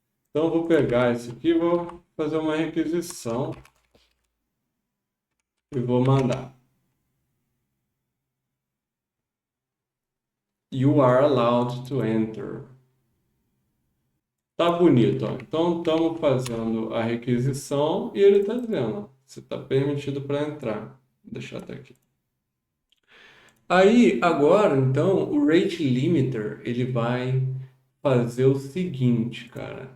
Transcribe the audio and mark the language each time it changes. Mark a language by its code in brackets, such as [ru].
[pt] Então eu vou pegar esse aqui e vou fazer uma requisição e vou mandar. [en] You are allowed to enter. [pt] Tá bonito, ó. Então estamos fazendo a requisição e ele está dizendo, ó, você está permitido para entrar. Vou deixar até aqui. Aí, agora, então, o rate limiter, ele vai fazer o seguinte, cara.